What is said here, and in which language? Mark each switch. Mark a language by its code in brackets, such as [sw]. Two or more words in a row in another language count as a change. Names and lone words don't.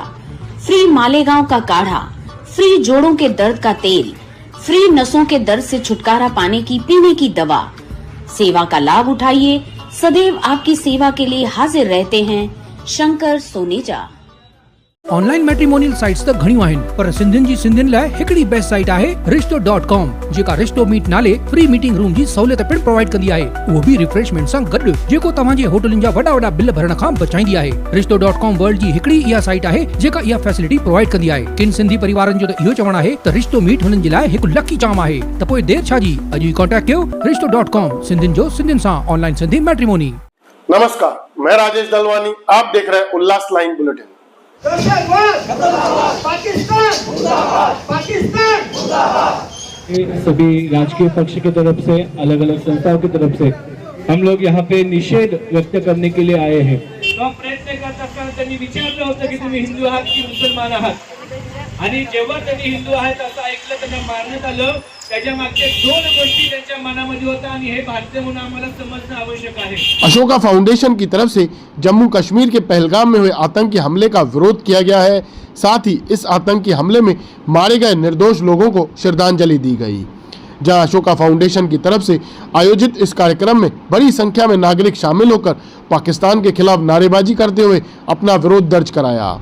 [hi] फ्री मालेगांव का काढ़ा, फ्री जोड़ों के दर्द का तेल, फ्री नसों के दर्द से छुटकारा पाने की पीने की दवा। सेवा का लाभ उठाइए, सदैव आपकी सेवा के लिए हाजिर रहते हैं शंकर सोनेजा। [en] online matrimonial sites [sd] त घणियूं आहिनि, पर सिंधियुनि जी सिंधियुनि लाइ हिकड़ी [en] best site [sd] आहे रिश्तो.com, जेका रिश्तो मीट नाले [en] free meeting room [sd] जी सहूलियत पिण प्रोवाइड कंदी आहे, उहो बि रिफ्रेशमेंट सां गॾु, जेको तव्हां जे होटलनि जा वॾा बिल भरण खां बचाईंदी आहे। रिश्तो.com वर्ल्ड जी हिकड़ी इहा साइट आहे जेका इहा फैसिलिटी प्रोवाइड कंदी आहे। किन सिंधी परिवारनि जो त इहो चवणु आहे त रिश्तो मीट हुननि जे लाइ हिकु [en] lucky charm [sd] आहे, त पोइ देर छा जी, अॼु ई कॉन्टेक्ट कयो रिश्तो.com, सिंधियुनि जो सिंधियुनि सां [en] online Sindhi matrimony. [hi] नमस्कार, मैं राजेश दलवानी, आप देख रहे हैं उल्लास लाइन बुलेटिन। सभी राजकीय पक्ष की तरफ से, अलग अलग संस्थाओं की तरफ से हम लोग यहाँ पे निषेध व्यक्त करने के लिए आए हैं। [mr] तो प्रयत्न करत असताना त्यांनी विचारलं होतं की तुम्ही हिंदू आहात की मुसलमान आहात, आणि जेव्हा त्यांनी हिंदू आहेत असं ऐकलं, त्यांना मारण्यात आलं। त्याच्या मागचे दोन गोष्टी त्यांच्या मनामध्ये होत्या, आणि हे भारतीय म्हणून आम्हाला समजणं आवश्यक आहे। [hi] अशोका फाउंडेशन की तरफ से जम्मू कश्मीर के पहलगाम में हुए आतंकी हमले का विरोध किया गया है। साथ ही इस आतंकी हमले में मारे गए निर्दोष लोगों को श्रद्धांजलि दी गई। जहां अशोका फाउंडेशन की तरफ से आयोजित इस कार्यक्रम में बड़ी संख्या में नागरिक शामिल होकर पाकिस्तान के खिलाफ नारेबाजी करते हुए अपना विरोध दर्ज कराया।